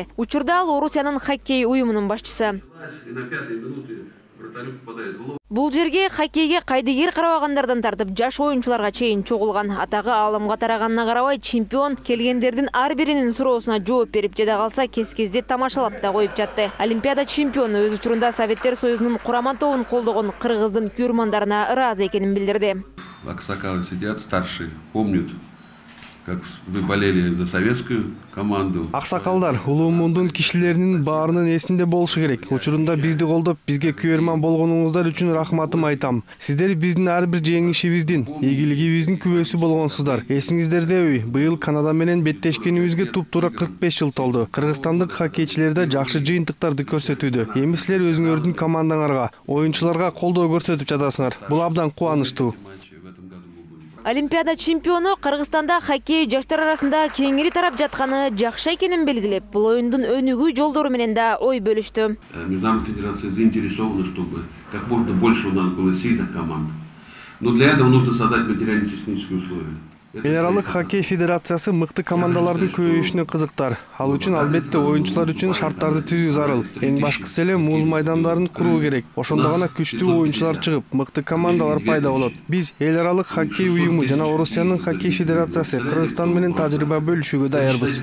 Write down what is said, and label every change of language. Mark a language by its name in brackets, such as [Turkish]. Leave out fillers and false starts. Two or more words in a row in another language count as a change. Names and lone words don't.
[Kyrgyz] Учурда ал Орусиянын хоккей уюмунун башчысы. Бул жерге хоккейге кайдыгер карабагандардан тартып жаш оюнчуларга чейин чогулган. Атагы алымга тараганына карабай, чемпион келгендердин ар биринин суроосуна жооп берип, жада калса кес-кезде тамашалап да коюп жатты. Олимпиада чемпиону өз учурунда Советтер Союзунун курама тобун колдогон кыргыздын күйөрмандарына ыраазы экенин билдирди. [Russian] Аксакалы сидят, старшие, помнят, как вы болели за советскую команду. [Kyrgyz] Аксакалдар, улуумундун кишилеринин баарынын эсинде болушу керек. Учурунда бизди колдоп, бизге күйөрман болгонуңуздар үчүн рахматым айтам. Сиздер биздин ар бир жеңишибиздин, ийгилигибиздин күбөсү болгонсуздар. Эсиңиздердеби, быйыл Канада менен беттешкенибизге туп-туура 45 жыл толду. Кыргызстандык хоккейчилерде жакшы жыйынтыктарды көрсөтүүдө. Эми силер өзүңөрдүн командаңарга, оюнчуларга колдоо көрсөтүп жатасыңар. Бул абдан кубанычтуу. Олимпиада чемпиону Кыргызстанда хоккей жаштар арасында кеңири тарап жатканы жакшы экенин белгилеп, бул оюндун өнүгүү жолдору менен да ой бөлүштү. [Russian] Международная федерация заинтересована, чтобы как можно больше у нас было сильных команд. Но для этого нужно создать материально-технические условия. [Kyrgyz] Эл аралык хоккей федерациясы мыкты командалардын көбөйүшүнө кызыктар. Ал үчүн албетте оюнчулар үчүн шарттарды түзүү зарыл. Эң башкысы эле муз майдандарын куруу керек. Ошондо гана күчтүү оюнчулар чыгып, мыкты командалар пайда болот. Биз эл аралык хоккей уюму жана Орусиянын хоккей федерациясы Кыргызстан менен тажрыйба бөлүшүүгө даярбыз.